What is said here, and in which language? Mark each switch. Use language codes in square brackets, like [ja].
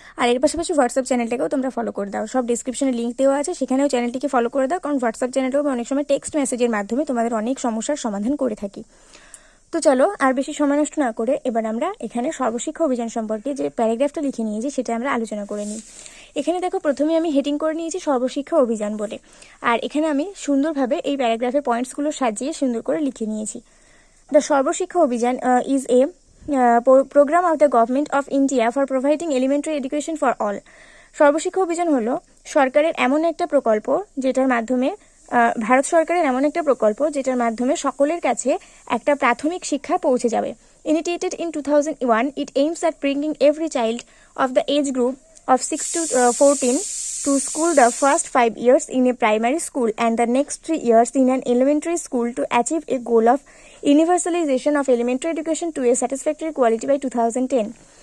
[bn] আর এর পাশাপাশি হোয়াটসঅ্যাপ চ্যানেলটাকেও তোমরা ফলো করে দাও, সব ডিসক্রিপশনে লিঙ্ক দেওয়া আছে, সেখানেও চ্যানেলটিকে ফলো করে দাও, কারণ হোয়াটসঅ্যাপ চ্যানেলটাও আমি অনেক সময় টেক্সট মেসেজের মাধ্যমে তোমাদের অনেক সমস্যার সমাধান করে থাকি। তো চলো আর বেশি সময় নষ্ট না করে এবার আমরা এখানে সর্বশিক্ষা অভিযান সম্পর্কে যে প্যারাগ্রাফটা লিখে নিয়েছি সেটা আমরা আলোচনা করে নিই। এখানে দেখো প্রথমে আমি হেডিং করে নিয়েছি সর্বশিক্ষা অভিযান বলে, আর এখানে আমি সুন্দরভাবে এই প্যারাগ্রাফের পয়েন্টসগুলো সাজিয়ে সুন্দর করে লিখে নিয়েছি। [en] The Sarva Shiksha Abhiyan is a program of the government of India for providing elementary education for all. [bn] Sarva Shiksha Abhiyan হলো সরকারের এমন একটা প্রকল্প যেটার মাধ্যমে ভারত সরকারের এমন একটা প্রকল্প যেটার মাধ্যমে সকলের কাছে একটা প্রাথমিক শিক্ষা পৌঁছে যাবে। [en] Initiated in 2001, it aims at bringing every child of the age group of 6 to 14 to school the first 5 years in a primary school and the next 3 years in an elementary school to achieve a goal of universalization of elementary education to a satisfactory quality by 2010.